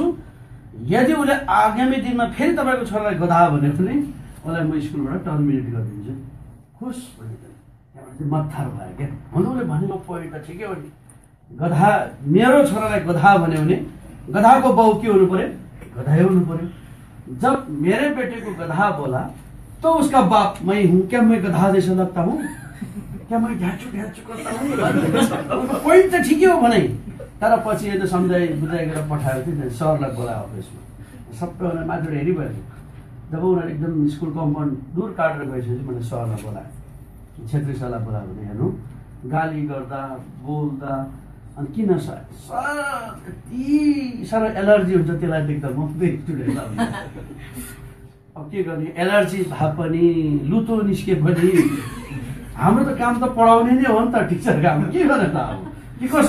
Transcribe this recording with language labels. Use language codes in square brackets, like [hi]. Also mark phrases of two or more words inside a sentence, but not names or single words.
[ne] यदि उसले आगामी दिनमा फेरि तपाईँको छोरालाई गधा भने पनि उसलाई म स्कुलबाट टर्मिनेट गरिदिन्छु। खुस भने त्यहाँबाट मत्थर भयो क्या। हुन उसले भनेको पोइन्ट त ठिकै हो नि। गधा मेरो छोरालाई गधा भन्यो भने गधाको बाउ के हुनु पर्यो गधै हुनु पर्यो। [hi] जब मेरे बेटे को गधा बोला तो उसका बाप मैं हूँ क्या, मैं गधा जैसा लगता हूँ क्या, मैं ढ्याचु ढ्याचु करता हूँ। [ne] पोइन्ट त ठिकै हो भने तर पछि यता सम्झाइ बुझाइकन पठाएको थियो सरलाई बोलायो अफिसमा। सबै उनीहरू माथिबाट हेरिभयो। जब उनीहरू एकदम [en] school compound [ne] दूर काटेर गइसकेपछि मैले सरलाई बोलाएँ, छेत्री सरलाई बोलायो भने हेर्नु गाली गर्दा बोल्दा अनि किन सर यति साह्रो एलर्जी हुन्छ त्यसलाई देख्दा म स्टुडेन्टलाई अब के गर्ने, एलर्जी भए पनि लुतो निस्के पनि हाम्रो त काम त पढाउने नै हो नि त टिचर काम, के गर्ने त अब के कसो।